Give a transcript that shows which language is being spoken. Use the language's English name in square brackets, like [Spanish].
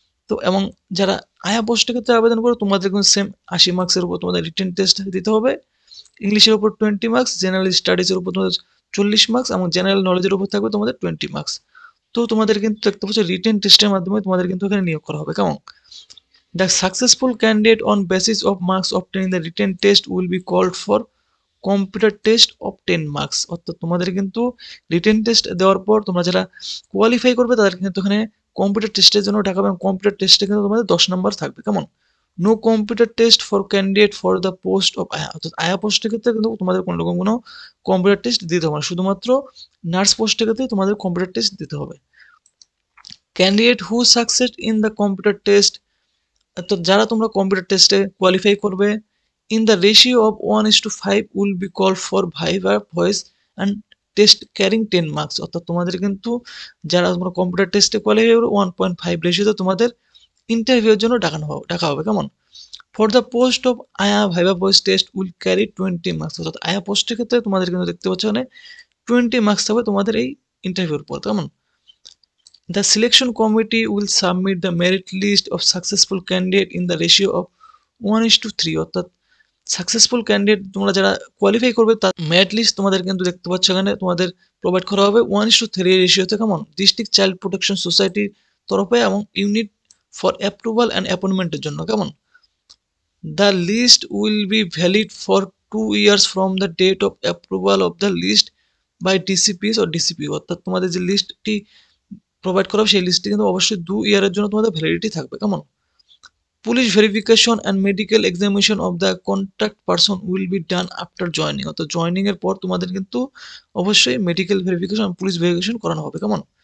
[Bangla] তো এবং যারা আয়া পোস্টের ক্ষেত্রে আবেদন করো তোমাদের কিন্তু সেম 80 মার্কসের উপর তোমাদের রিটেন টেস্ট দিতে হবে, ইংলিশের উপর 20 মার্কস, জেনারেল স্টাডিজের উপর তোমাদের 40 মার্কস এবং জেনারেল নলেজের উপর থাকবে তোমাদের 20 মার্কস। তো তোমাদের কিন্তু দেখতে পাচ্ছ রিটেন টেস্টের মাধ্যমে তোমাদের কিন্তু এখানে নিয়োগ করা হবে। কেমন [English] The successful candidate on basis of marks obtained in the written test will be called for computer test of 10 marks. [Bangla] অর্থাৎ তোমাদের কিন্তু রিটেন টেস্ট দেওয়ার পর তোমরা যারা কোয়ালিফাই করবে তাদের কিন্তু এখানে কম্পিউটার টেস্টের জন্য টাকা পাবে। কম্পিউটার টেস্টে কিন্তু তোমাদের 10 নাম্বার থাকবে। কেমন? [English] No computer test for candidate for the post of আয়া। [Bangla] অর্থাৎ আয়া পোস্টের ক্ষেত্রে কিন্তু তোমাদের কোনো রকম কোনো কম্পিউটার টেস্ট দিতে হবে না, শুধুমাত্র নার্স পোস্টের ক্ষেত্রে তোমাদের কম্পিউটার টেস্ট দিতে হবে। [English] candidate who success in the computer test, [Bangla] তো যারা তোমরা কম্পিউটার টেস্টে কোয়ালিফাই করবে, [English] In the ratio of 1:5 will be call for viva voice and test carrying 10 marks. [Bangla] অর্থাৎ তোমাদের কিন্তু যারা তোমরা কম্পিউটার টেস্টে কোয়ালিফাই করবে 1.5 রেশিওতে তোমাদের ইন্টারভিউর জন্য ডাকা হবে। কেমন? [English] For the post of আয়া viva voice test will carry 20 marks. [Bangla] অর্থাৎ আয়া পোস্টের ক্ষেত্রে তোমাদের কিন্তু দেখতে পাচ্ছ মানে 20 মার্কস হবে তোমাদের এই ইন্টারভিউর পর। কেমন? [English] The selection committee will submit the merit list of successful candidate in the ratio of 1:3। [Bangla] অর্থাৎ সাকসেসফুল ক্যান্ডিডেট তোমরা যারা কোয়ালিফাই করবে তার মেরিট লিস্ট তোমাদের কিন্তু দেখতে পাচ্ছ এখানে তোমাদের প্রোভাইড করা হবে 1:3 রেশিওতে। কেমন? ডিস্ট্রিক্ট চাইল্ড প্রোটেকশন সোসাইটির তরফে এবং ইউনিট ফর অ্যাপ্রুভাল অ্যান্ড অ্যাপয়েন্টমেন্টের জন্য। কেমন? [English] The list will be valid for 2 years from the date of approval of the list by DCPs or DCPO। [Bangla] অর্থাৎ তোমাদের যে লিস্টটি প্রোভাইড করা হবে সেই লিস্টটি কিন্তু অবশ্যই 2 ইয়ারের জন্য তোমাদের ভ্যালিডিটি থাকবে। কেমন? [English] Police verification and medical examination of the contact person will be done after joining. [Bangla] অর্থাৎ জয়নিং এর পর তোমাদের কিন্তু অবশ্যই মেডিকেল ভেরিফিকেশন পুলিশ ভেরিফিকেশন করানো হবে। কেমন?